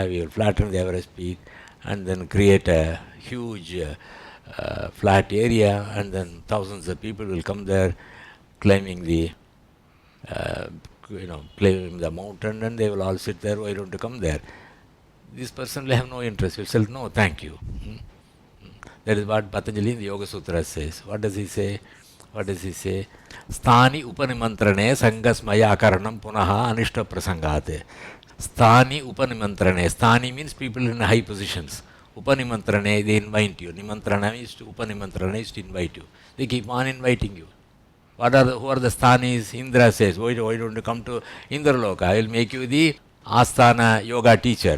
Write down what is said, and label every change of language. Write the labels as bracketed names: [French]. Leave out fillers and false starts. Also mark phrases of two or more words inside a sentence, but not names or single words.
[English] We will flatten the Everest peak and then create a huge flat area, and then thousands of people will come there climbing the climbing the mountain, and they will all sit there. Why don't you come there? This person will have no interest. He will say, no, thank you. That is what Patanjali in the Yoga Sutra says. What does he say? [Sanskrit] Sthani upanimantrane sangasmaya akaranam punaha anishta prasangate. Sthani upanimantrane. [English] Sthani means people in high positions. Upanimantrane, they invite you. Nimantrana is to invite you. They keep on inviting you. Who are the sthanis? Indra says, why don't you come to Indraloka? I will make you the Asthana yoga teacher.